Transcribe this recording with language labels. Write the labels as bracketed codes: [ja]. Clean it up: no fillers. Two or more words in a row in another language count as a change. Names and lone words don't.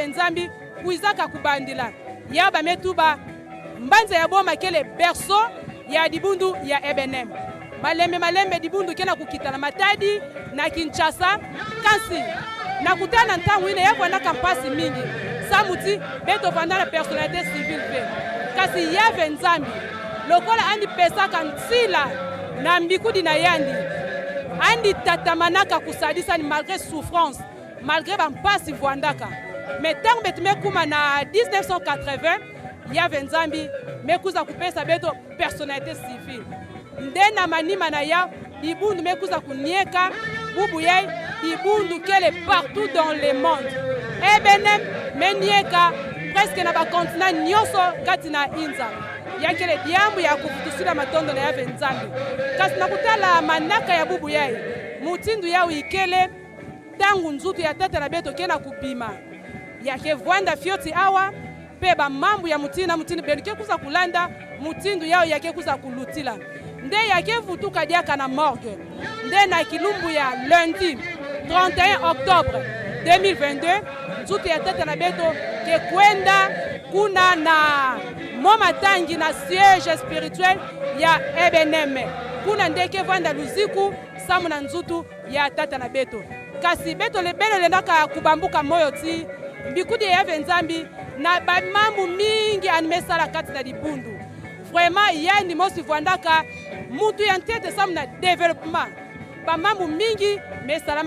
[ktu] Nzambi kuizaka kubandila yaba metuba mbanza ya boma kele berceau ya dibundu ya Ebenem malembe dibundu kena kukita na Matadi na Kinshasa kasi na kutana ntangu ine yako na kampasi mingi samuti beto vandana [fr] personnalité civile [ktu] pe kasi Yave Nzambi lokola andi pesaka nsila na mbikudi na yandi andi tatamanaka kusadisa ni malgré souffrance malgré bampasi vwandaka mais tangu betume kuma na 1980 Yave Nzambi mekuza kupesa beto [fr] personnalité civile [ktu] nde na manima na ya ibundu mekuza kunieka bubu yai ibundu kele [fr] partout dans le monde [ktu] Ebenem menieka presque na ba continent nyoso kati na inza yakele diambu ya kufutusila matondo na Yave Nzambi kasi nakutala manaka ya bubu yai mutindu yao ikele tangu nzutu ya tata na beto kena kubima yake vwanda fioti awa pe ba mambu ya mutina benuke kuza kulanda mutindu yao yake kuza kulutila nde yake vutuka diaka na morgue nde na kilumbu ya lundi 31 octobre 2022 nzutu ya tata na beto ke kwenda kuna na moma tangi na [fr] siège spirituel [ktu] ya Ebenem kuna ndeke vanda luziku samu na nzutu ya tata na beto kasi beto lebele lendaka kubambuka moyo ti mbikudi ya Yave Nzambi na bamambu mingi animesala kati na libundu vraiment yani mosi vwandaka mutu ya ntete samu na développement bamambu mingi mesalama